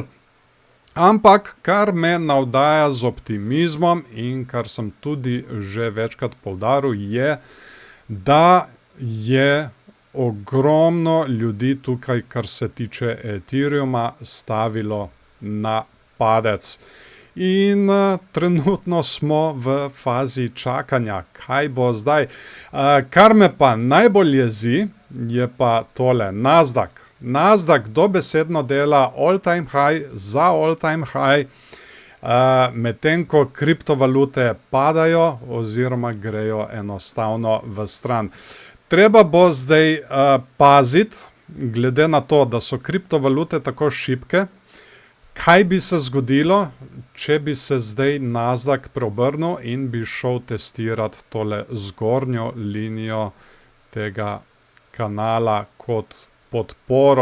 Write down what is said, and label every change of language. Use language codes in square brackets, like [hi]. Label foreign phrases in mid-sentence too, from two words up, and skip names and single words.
[sl] Ampak, kar me navdaja z optimizmom in kar sem tudi že večkrat poudaril, je, da je ogromno ljudi tukaj, kar se tiče Ethereuma, stavilo na padec. In trenutno smo v fazi čakanja, kaj bo zdaj. Kar me pa najbolj jezi, je pa tole Nasdaq. Nasdaq dobesedno dela [en] all-time high [sl] za [en] all-time high, [sl] medtem ko kriptovalute padajo oziroma grejo enostavno v stran. Treba bo zdaj paziti, glede na to, da so kriptovalute tako šibke, kaj bi se zgodilo, če bi se zdaj Nasdaq preobrnil in bi šel testirati tole zgornjo linijo tega kanala kot podporo.